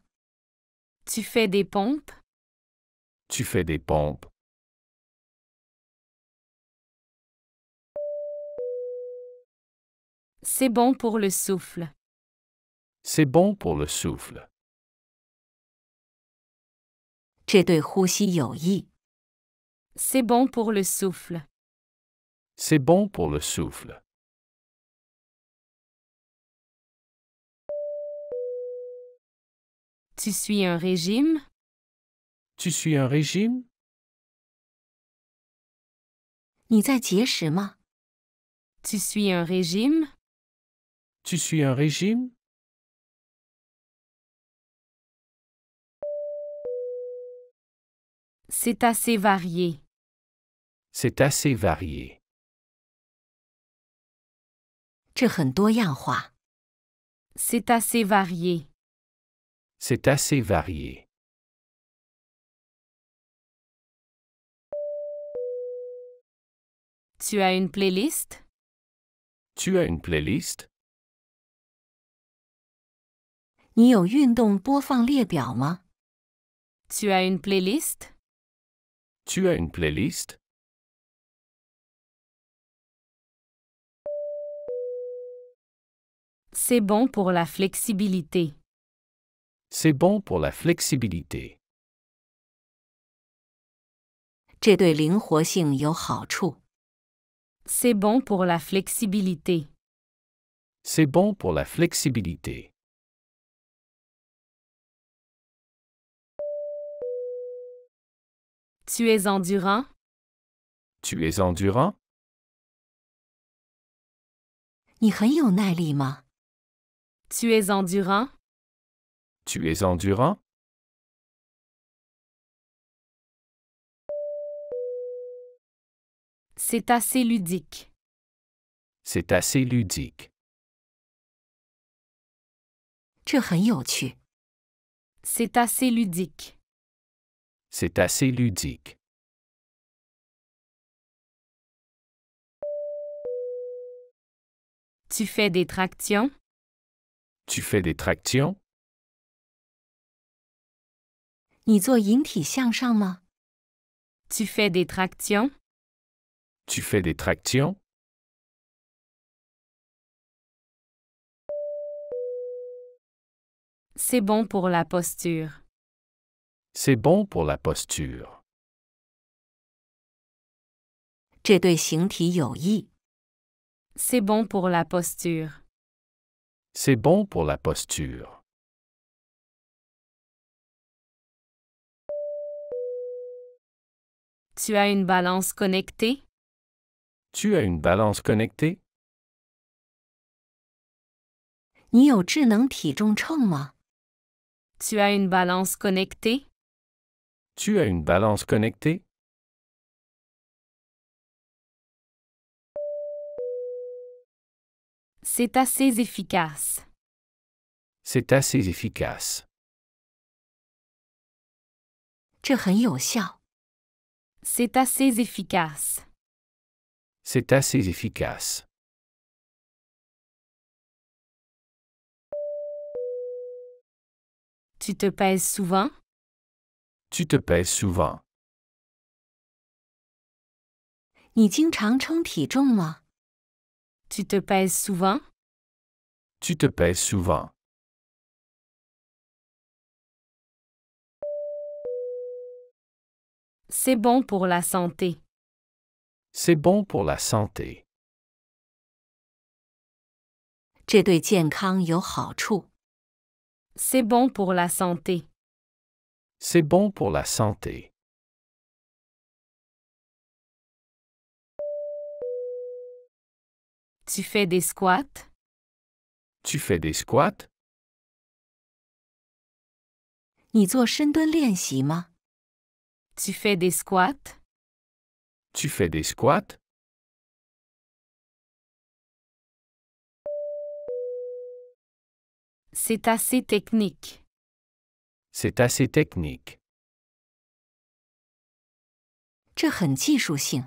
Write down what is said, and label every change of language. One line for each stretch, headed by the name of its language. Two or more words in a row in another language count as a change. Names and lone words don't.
French: Tu fais des pompes? Tu fais des pompes? C'est bon pour le souffle. C'est bon pour le souffle.
Chinese: 这对呼吸有益。
French: C'est bon pour le souffle. C'est bon pour le souffle. Tu suis un régime? Tu suis un régime?
Chinese: 你在节食吗？
French: Tu suis un régime? Tu suis un régime? C'est assez varié. C'est assez varié.
Chinese: 这很多样化。
French: C'est assez varié. C'est assez varié. Tu as une playlist? Tu as une playlist?
Chinese: 你有运动播放列表吗？
French: Tu as une playlist? Tu as une playlist? C'est bon pour la flexibilité. C'est bon pour la flexibilité.
Chinese: 这对灵活性有好处。
French: C'est bon pour la flexibilité. C'est bon pour la flexibilité. Tu es endurant? Tu es endurant?
Chinese: 你很有耐力吗？
French: Tu es endurant? Tu es endurant? C'est assez ludique. C'est assez ludique.
Chinese: 这很有趣。
French: C'est assez ludique. C'est assez ludique. Tu fais des tractions? Tu fais des tractions?
Chinese: 你做引体向上吗？
French: Tu fais des tractions? Tu fais des tractions? C'est bon pour la posture. C'est bon pour la posture.
Chinese: 这对形体有益。
French: C'est bon pour la posture. C'est bon pour la posture. Tu as une balance connectée? Tu as une balance connectée?
Chinese: 你有智能体重秤吗？
French: Tu as une balance connectée? Tu as une balance connectée? C'est assez efficace. C'est assez efficace.
Chinese: 这很有效。
French: C'est assez efficace. C'est assez efficace. Tu te pèses souvent? Tu te pèses souvent.
Chinese: 你经常称体重吗？
French: Tu te pèses souvent? Tu te pèses souvent. C'est bon pour la santé. C'est bon pour la santé.
Chinese: 这对健康有好处。
French: C'est bon pour la santé. C'est bon pour la santé. Tu fais des squats? Tu fais des squats?
Chinese: 你做深蹲练习吗？
French: Tu fais des squats? Tu fais des squats? C'est assez technique. C'est assez technique.
Chinese: 这很技术性。